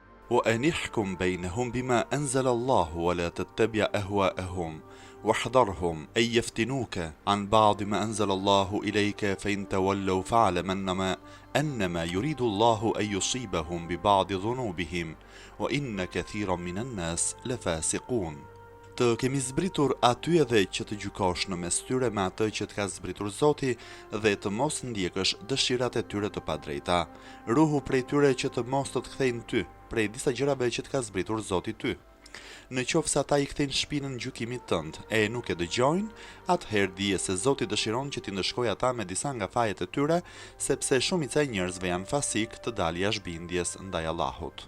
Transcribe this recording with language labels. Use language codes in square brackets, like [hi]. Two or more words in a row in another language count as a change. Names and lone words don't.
[ar] وأن احكم بينهم بما أنزل الله ولا تتبع أهواءهم واحذرهم أن يفتنوك عن بعض ما أنزل الله إليك فإن تولوا فاعلم أنما يريد الله أن يصيبهم ببعض ذنوبهم وإن كثيرا من الناس لفاسقون. [sq] Të kemi zbritur aty edhe që të gjykosh në mes tyre me atë që të ka zbritur Zoti dhe të mos ndjekësh dëshirat e tyre të padrejta. Ruhu prej tyre që të mos të kthejnë ty prej disa gjërave që të ka zbritur Zoti ty. Në qoftë se ata i kthejnë shpinën gjykimit tënd e nuk e dëgjojnë, atëherë dije se Zoti dëshiron që t'i ndëshkojë ata me disa nga fajet e tyre, sepse shumica e njerëzve janë fasik të dalë jashtë ndaj Allahut.